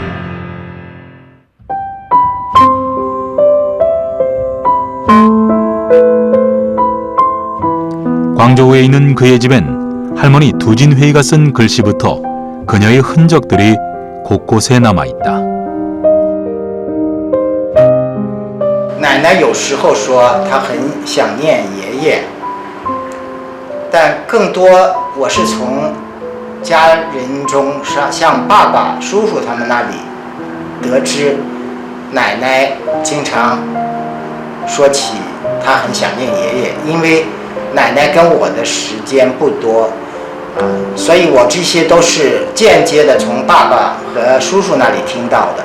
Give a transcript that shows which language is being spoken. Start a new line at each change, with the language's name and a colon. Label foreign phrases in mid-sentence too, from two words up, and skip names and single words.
Korean: 광저우에 있는 그의 집엔 할머니 두진회의가 쓴 글씨부터 그녀의 흔적들이 곳곳에 남아있다.
Chinese: 奶奶有时候说她很想念爷爷，但更多我是从家人中像爸爸、叔叔他们那里得知，奶奶经常说起她很想念爷爷，因为奶奶跟我的时间不多，所以我这些都是间接的从爸爸和叔叔那里听到的。